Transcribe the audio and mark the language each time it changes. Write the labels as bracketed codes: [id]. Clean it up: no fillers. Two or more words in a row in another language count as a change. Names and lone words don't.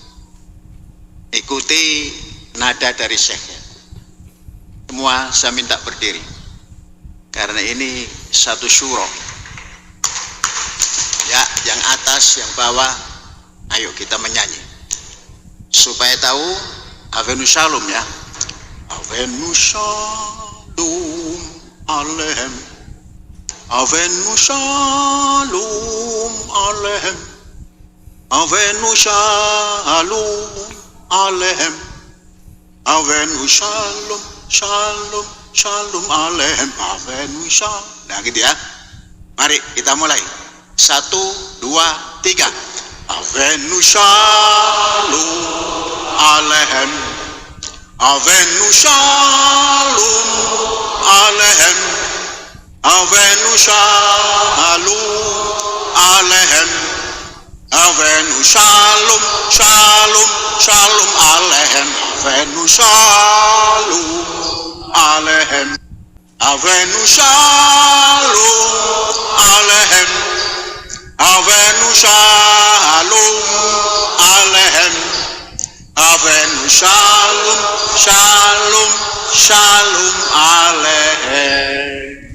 [id] Ikuti nada dari Syekhnya. Semua saya minta berdiri, karena ini satu syuro. Ya, yang atas, yang bawah, ayo kita menyanyi. Supaya tahu Avenu Shalom ya. [he] הבאנו שלום עליכם, הבאנו שלום עליכם, הבאנו שלום עליכם, הבאנו שלום שלום שלום עליכם, הבאנו שלום. [id] Nah gitu ya. Mari kita mulai. 1, 2, 3. [he] הבאנו שלום עליכם, הבאנו שלום עליכם, הבאנו שלום עליכם, הבאנו שלום שלום שלום עליכם, הבאנו שלום עליכם, הבאנו שלום עליכם, הבאנו שלום עליכם, הבאנו שלום שלום שלום עליכם.